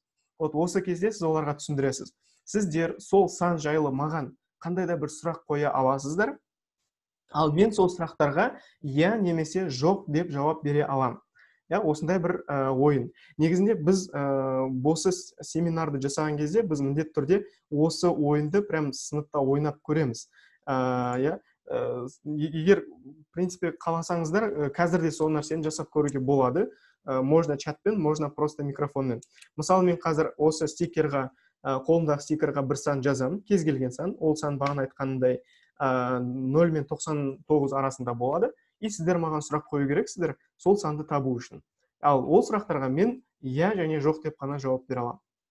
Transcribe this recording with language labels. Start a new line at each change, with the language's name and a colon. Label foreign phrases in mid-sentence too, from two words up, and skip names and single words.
Kazakh: Вот осы кезде сіз оларға түсіндіресіз. Сіздер сол сан жайлы маған қандай да бір сұрақ қоя аласыздар, ал мен сол сұрақтарға иә немесе жоқ деп жауап бере аламын. Осындай бір ойын. Негізінде біз осы семинарды жасаған кезде біз міндетті түрде осы ойынды прям сыныпта ойнап көреміз. Егер,
Russian: в принципе,
Kazakh: қаласаңыздар, қазір де сол нәрсені жасап көруге болады.
Russian: Можно чатпен, можно просто микрофонмен.
Kazakh: Мысалы, мен қазір осы стикерға, қолымдағы стикерға бір сан жазамын, кез келген сан. Ол сан бағана айтқанындай 0 мен 99 арасында болады. И сіздер маған сұрақ қою керексіздер сол санды табу үшін. Ал ол сұрақтарға мен иә және жоқ деп қана жауап бере аламын.